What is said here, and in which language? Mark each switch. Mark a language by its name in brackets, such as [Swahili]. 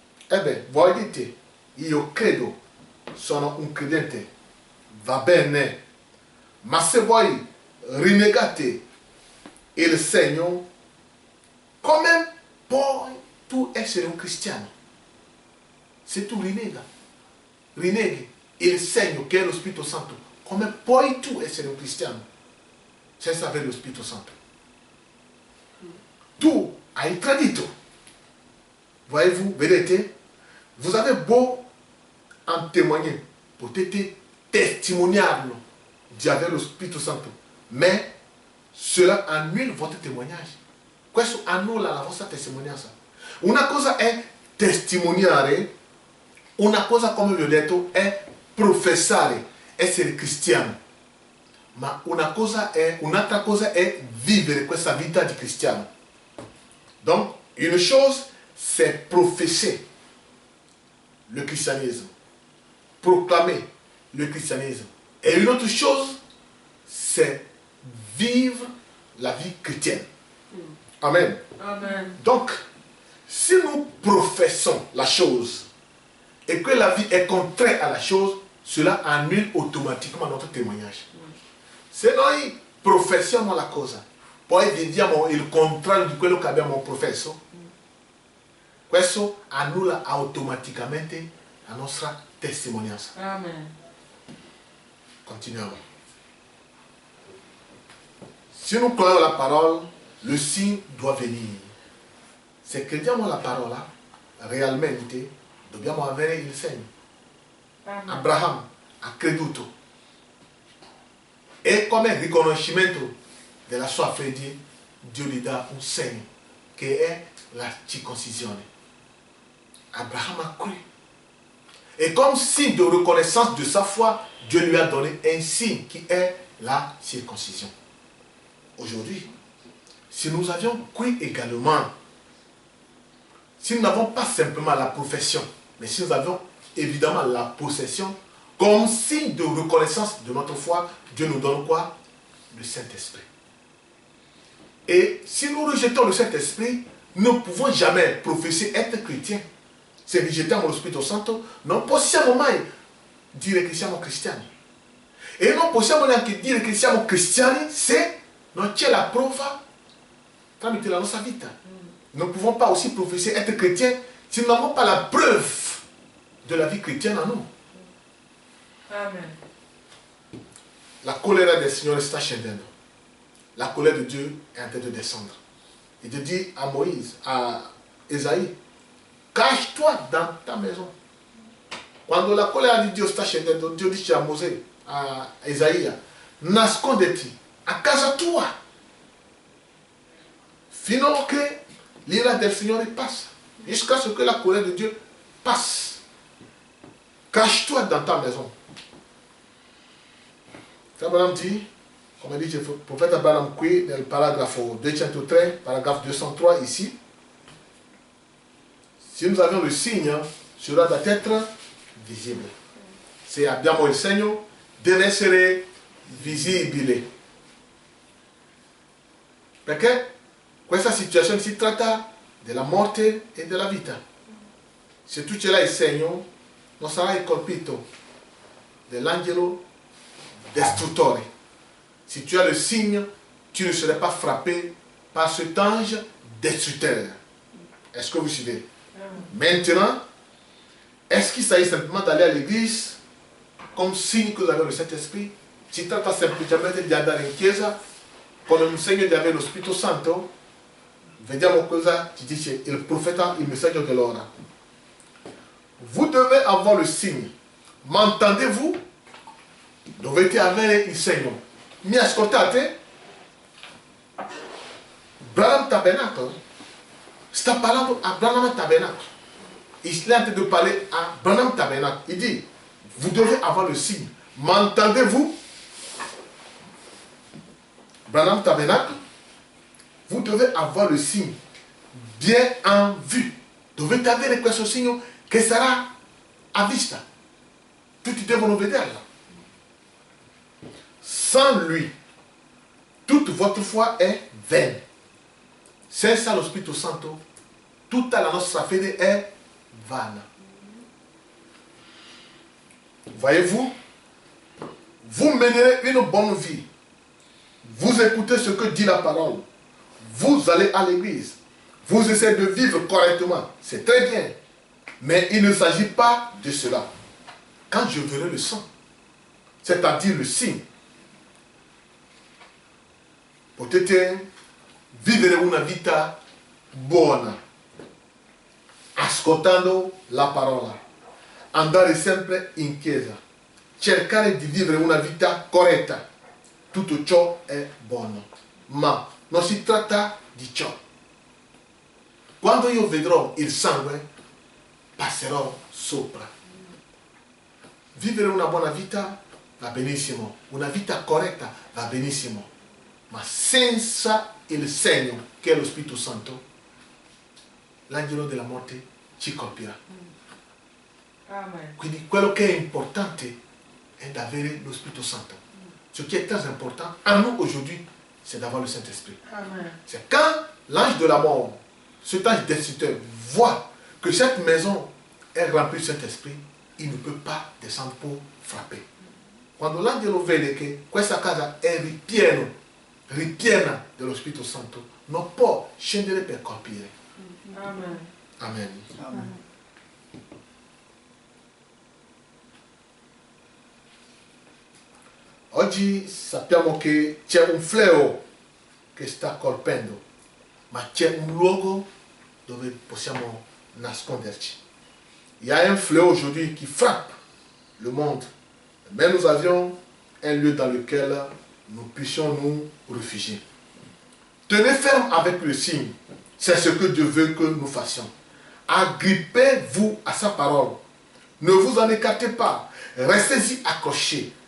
[French] Eh bien, [Italian] voi dite, io credo, sono un credente, va bene, ma se voi rinnegate il segno, come puoi tu essere un cristiano? Se tu rinneghi il segno che è lo Spirito Santo, come puoi tu essere un cristiano senza avere lo Spirito Santo? Tu hai tradito. [French] Voyez-vous, [Italian] vedete, [French] vous avez beau en témoigner, [Italian] potete testimoniarlo di avere lo Spirito Santo, [French] mais cela annule votre témoignage. [Italian] Questo annulla la vostra testimonianza. Una cosa è testimoniare, una cosa, come vi ho detto, è professare, essere cristiano. Ma un'altra cosa è vivere questa vita di cristiano. [French] Donc, une chose, c'est professer le christianisme, proclamer le christianisme. Et une autre chose, c'est vivre la vie chrétienne. Amen. Amen. Donc, si nous professons la chose et que la vie est contraire à la chose, cela annule automatiquement notre témoignage. [Italian] Se noi professiamo la cosa, poi vediamo il contrario di quello che abbiamo professo, questo annulla automaticamente la nostra testimonianza. Amen. Continuiamo. [French] Si nous croyons la parole, le signe doit venir. [Italian] Se crediamo la parola, realmente dobbiamo avere il segno. Amen. Abraham ha creduto e come riconoscimento della sua fede Dio gli dà un segno che è la circoncisione. [French] Abraham a cru. Et comme signe de reconnaissance de sa foi, Dieu lui a donné un signe qui est la circoncision. Aujourd'hui, si nous avions cru également, si nous n'avons pas simplement la profession, mais si nous avions évidemment la possession, comme signe de reconnaissance de notre foi, Dieu nous donne quoi? Le Saint-Esprit. Et si nous rejetons le Saint-Esprit, nous ne pouvons jamais professer être chrétiens. [Italian] Se rigettiamo lo Spirito Santo, non possiamo mai dire che siamo cristiani. E non possiamo neanche dire che siamo cristiani se non c'è la prova tramite la nostra vita. [French] Nous ne pouvons pas aussi professer être chrétiens si nous n'avons pas la preuve de la vie chrétienne en nous. Amen. [Italian] La colère del Signore sta scendendo. [French] La colère de Dieu est en train de descendre. Il te dit à Moïse, à Esaïe, cache-toi dans ta maison. [Italian] Quando la colère di Dio sta scendendo, Dio dice a Mosè, a Isaia, nasconditi a casa tua fino a che l'ira del Signore passa, [French] jusqu'à ce que la colère de Dieu passe. Cache-toi dans ta maison. Abraham dit, [Italian] come dice il profeta Abraham qui nel paragrafo 203, [French] paragraphe 203 ici, si nous avions le signe, cela doit être visibile. [Italian] Se abbiamo il segno, deve essere visibile. Perché questa situazione si tratta della morte e della vita. Se tu ce l'hai il segno, non sarai colpito dell'angelo distruttore. [French] Si tu as le signe, tu ne serais pas frappé par cet ange destructeur. Est-ce que vous suivez? Maintenant, est-ce qu'il s'agit simplement d'aller à l'église comme signe que vous avez le Saint-Esprit? [Italian] Si tratta semplicemente di andare in chiesa con un segno di avere lo Spirito Santo? Vediamo cosa ci dice il profeta, il messaggio dell'ora. [French] Vous devez avoir le signe. M'entendez-vous? [Italian] Dovete avere il segno. Mi ascoltate? Branham Tabernacle sta parlando a Branham Tabernacle. [French] Il est en train de parler à Branham Tabernacle. Il dit, vous devez avoir le signe. M'entendez-vous? Branham Tabernacle, vous devez avoir le signe bien en vue. [Italian] Dovete avere questo segno che sarà a vista. Tutti devono vederlo. [French] Sans lui, toute votre foi est vaine. [Italian] Senza lo Spirito Santo, tutta la nostra fede è vana. [French] Voyez-vous, vous mènerez une bonne vie. Vous écoutez ce que dit la parole. Vous allez à l'église. Vous essayez de vivre correctement. C'est très bien. Mais il ne s'agit pas de cela. Quand je verrai le sang, c'est-à-dire le signe, [Italian] potete vivere una vita buona, ascoltando la parola, andare sempre in chiesa, cercare di vivere una vita corretta. Tutto ciò è buono, ma non si tratta di ciò. Quando io vedrò il sangue, passerò sopra. Vivere una buona vita va benissimo, una vita corretta va benissimo, ma senza il segno che è lo Spirito Santo, l'angelo della morte ci colpirà. Amen. Quindi quello che è importante è d'avere lo Spirito Santo. [French] Ce qui est très important à nous aujourd'hui, c'est d'avoir le Saint-Esprit. Amen. C'est quand l'ange de la mort, cet ange destructeur, voit que cette maison est remplie du Saint-Esprit, il ne peut pas descendre pour frapper. [Italian] Quando l'angelo vede che questa casa è ripiena dello Spirito Santo, non può scendere per colpire. Amen. Amen. Amen. Oggi sappiamo che c'è un fleo che sta colpendo, ma c'è un luogo dove possiamo nasconderci. [French] Il y a un fléau aujourd'hui qui frappe le monde, mais nous avions un lieu dans lequel nous puissions nous réfugier. Tenez ferme avec le signe, c'est ce que Dieu veut que nous fassions. Agrippez-vous à sa parole, ne vous en écartez pas, restez-y accrochés.